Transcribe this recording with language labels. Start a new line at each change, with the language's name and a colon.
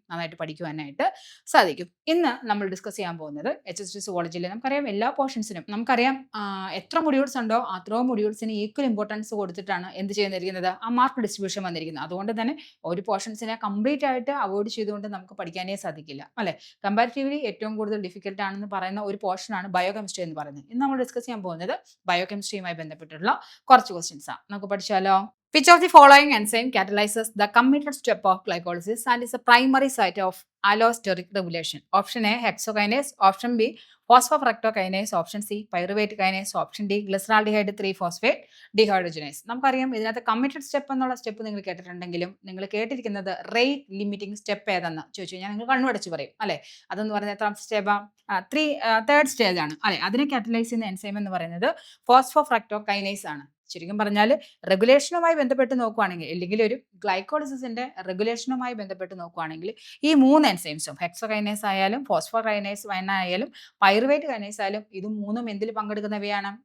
Malayalam: നന്നായിട്ട് പഠിക്കുവാനായിട്ട് സാധിക്കും. ഇന്ന് നമ്മൾ ഡിസ്കസ് ചെയ്യാൻ പോകുന്നത് HSLC സുവോളജിയിൽ നമുക്കറിയാം എല്ലാ പോർഷൻസിനും നമുക്കറിയാം എത്ര മൊഡ്യൂൾസ് ഉണ്ടോ അത്രയും മൊഡ്യൂൾസിന് ഈക്വൽ ഇമ്പോർട്ടൻസ് കൊടുത്തിട്ടാണ് എന്ത് ചെയ്യുന്നിരിക്കുന്നത്? ആ മാർക്ക് ഡിസ്ട്രിബ്യൂഷൻ വന്നിരിക്കുന്നത്. അതുകൊണ്ട് തന്നെ ഒരു പോർഷൻസിനെ കംപ്ലീറ്റ് ആയിട്ട് അവോയ്ഡ് ചെയ്തുകൊണ്ട് നമുക്ക് പഠിക്കാനേ സാധിക്കില്ല അല്ലെ. കമ്പാരിറ്റീവ്ലി ഏറ്റവും കൂടുതൽ ഡിഫിക്കൽട്ട് ആണെന്ന് പറയുന്ന ഒരു പോർഷനാണ് ബയോകെമിസ്ട്രി എന്ന് പറയുന്നത്. ഇന്ന് നമ്മൾ ഡിസ്കസ് ചെയ്യാൻ പോകുന്നത് ബയോകെമിസ്ട്രിയുമായി ബന്ധപ്പെട്ടുള്ള കുറച്ച് ക്വസ്റ്റ്യൻസ് ആണ്. നമുക്ക് പഠിച്ചാലോ?
English: Which of the following enzyme catalyzes the committed step of glycolysis and is a primary site of allosteric regulation? Option A, hexokinase. Option B, phosphofructokinase. Option C, pyruvate kinase. Option D, glyceraldehyde 3-phosphate dehydrogenase.
Malayalam: നമുക്കറിയാം ഇതിനകത്ത് committed step എന്നുള്ള step നിങ്ങൾ കേട്ടിട്ടുണ്ടെങ്കിലും നിങ്ങൾ കേട്ടിരിക്കുന്നത് rate limiting step ഏതെന്ന് ചോദിച്ചു കഴിഞ്ഞാൽ നിങ്ങൾ കണ്ണുടച്ച് പറയും അല്ലെ. അതെന്ന് പറയുന്നത് എത്രാമത്തെ സ്റ്റെപ്പാ? തേർഡ് സ്റ്റേജ് ആണ് അല്ലെ. അതിനെ കാറ്റലൈസ് ചെയ്യുന്ന എൻസൈം എന്ന് പറയുന്നത് ഫോസ്ഫോഫ്രക്ടോകൈനേസ് ആണ്. ശരിക്കും പറഞ്ഞാൽ റെഗുലേഷനുമായി ബന്ധപ്പെട്ട് നോക്കുകയാണെങ്കിൽ, അല്ലെങ്കിൽ ഒരു ഗ്ലൈക്കോളിസിന്റെ റെഗുലേഷനുമായി ബന്ധപ്പെട്ട് നോക്കുകയാണെങ്കിൽ ഈ 3 എൻസൈംസും ഹെക്സോകൈനേസ് ആയാലും ഫോസ്ഫോകൈനേസ് ആയാലും പൈറുവേറ്റ് കൈനേസ് ആയാലും ഇത് 3ഉം എന്തിൽ പങ്കെടുക്കുന്നവയാണ്?